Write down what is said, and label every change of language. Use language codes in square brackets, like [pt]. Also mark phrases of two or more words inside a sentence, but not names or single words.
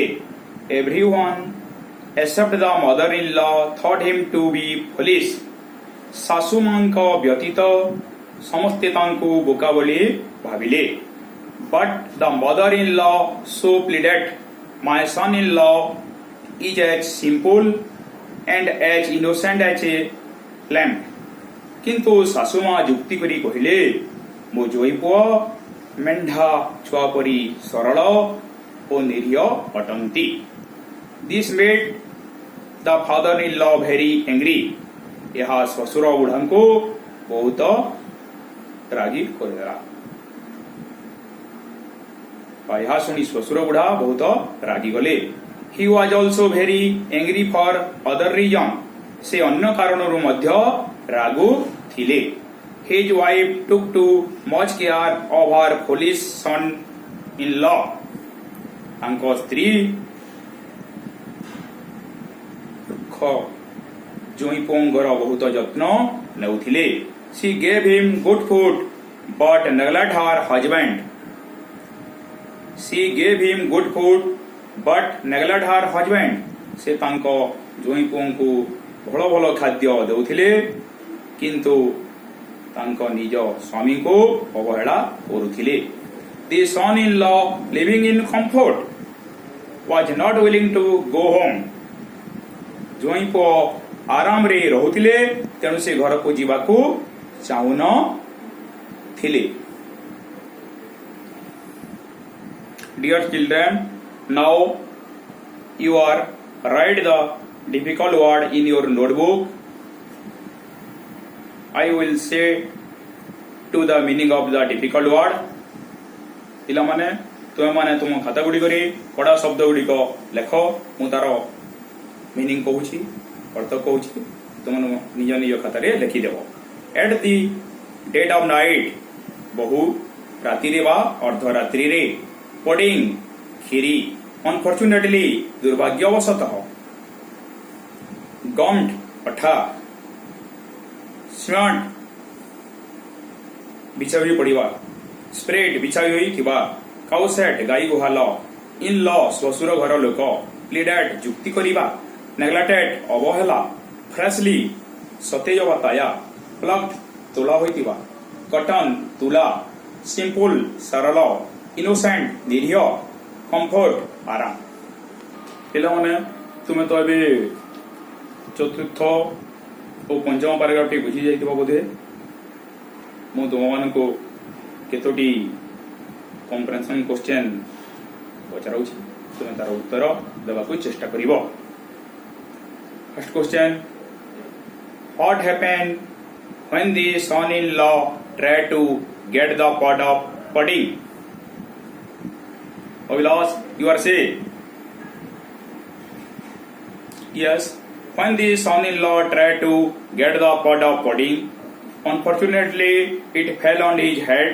[en] Everyone except the mother-in-law thought him to be foolish. [or] ଶାଶୁମାଙ୍କ ବ୍ୟତୀତ ସମସ୍ତେ ତାଙ୍କୁ ବୋକା ବୋଲି ଭାବିଲେ। [en] But the mother-in-law so pleaded, my son-in-law is as simple and as innocent as a lamb. [or] କିନ୍ତୁ ଶାଶୁମା ଯୁକ୍ତି କରି କହିଲେ, ମୋ ଜୋଇଁ ପୁଅ ମେଣ୍ଢା ଛୁଆ ପରି ସରଳ ଓ ନିରୀହ ଅଟନ୍ତି। [en] This made the father-in-law very angry. [or] ଏହା ଶ୍ୱଶୁର ବୁଢ଼ାଙ୍କୁ ବହୁତ ରାଗି କରିଦେଲା। ଏହା ଶୁଣି ଶ୍ୱଶୁର ବୁଢ଼ା ବହୁତ ରାଗିଗଲେ। [en] He was also very angry for other reason. [or] ସେ ଅନ୍ୟ କାରଣରୁ ମଧ୍ୟ ରାଗୁ ଥିଲେ। [en] His wife took too much care of her foolish son-in-law. [or] ତାଙ୍କ ସ୍ତ୍ରୀ ଜୋଇଁ ପୁଅଙ୍କର ବହୁତ ଯତ୍ନ ନେଉଥିଲେ। [en] She gave him good food but neglected her husband. She gave him good food but neglected her husband. [or] ସେ ତାଙ୍କ ଜୋଇଁ ପୁଅଙ୍କୁ ଭଲ ଭଲ ଖାଦ୍ୟ ଦେଉଥିଲେ କିନ୍ତୁ ତାଙ୍କ ନିଜ ସ୍ୱାମୀଙ୍କୁ ଅବହେଳା କରୁଥିଲେ। [en] The son-in-law living in comfort was not willing to go home. [or] ଜୋଇଁ ପୁଅ ଆରାମରେ ରହୁଥିଲେ ତେଣୁ ସେ ଘରକୁ ଯିବାକୁ ଚାହୁଁନ ଥିଲେ। [en] Dear children, now you are write the difficult word in your notebook. I will say to the meaning of the difficult word. [or] ପିଲାମାନେ ତୁମେ ମାନେ ତୁମ ଖାତା ଗୁଡ଼ିକରେ କଡ଼ା ଶବ୍ଦ ଗୁଡ଼ିକ ଲେଖ। ମୁଁ ତାର ମିନିଂ କହୁଛି, ଅର୍ଥ କହୁଛି, ତୁମେ ନିଜ ନିଜ ଖାତାରେ ଲେଖିଦେବ। [en] At the dead of night, [or] ବହୁ ରାତିରେ ବା ଅର୍ଦ୍ଧରାତ୍ରିରେ, pudding କ୍ଷୀରି, unfortunately ଦୁର୍ଭାଗ୍ୟବଶତଃ, gummed ଅଠା, smart ବିଛା ହୋଇ ପଡ଼ିବା, spread ବିଛା ହୋଇଥିବା, cowshed ଗାଈ ଗୁହାଲ, in-law ଶ୍ୱଶୁର ଘର ଲୋକ, pleaded ଯୁକ୍ତି କରିବା, neglected ଅବହେଳା, freshly ସତେଜ ବାତାୟା, plucked ତୋଳା ହୋଇଥିବା, cotton ତୁଲା, simple ସରଳ, innocent ନିରୀହ, comfort ଆରାମ। ପିଲାମାନେ ତୁମେ ତ ଏବେ ଚତୁର୍ଥ ଓ ପଞ୍ଚମ ପାରାଗ୍ରାଫଟି ବୁଝି ଯାଇଥିବ ବୋଧେ। ମୁଁ ତୁମମାନଙ୍କୁ କେତୋଟି [en] comprehension question [or] ପଚାରୁଛି, ତୁମେ ତାର ଉତ୍ତର ଦେବାକୁ ଚେଷ୍ଟା କରିବ। [en] First question, what happened when the son-in-law tried to get the pot of pudding? Abhilash, you are say. Yes, when the son-in-law tried to get the pot of pudding, unfortunately it fell on his head.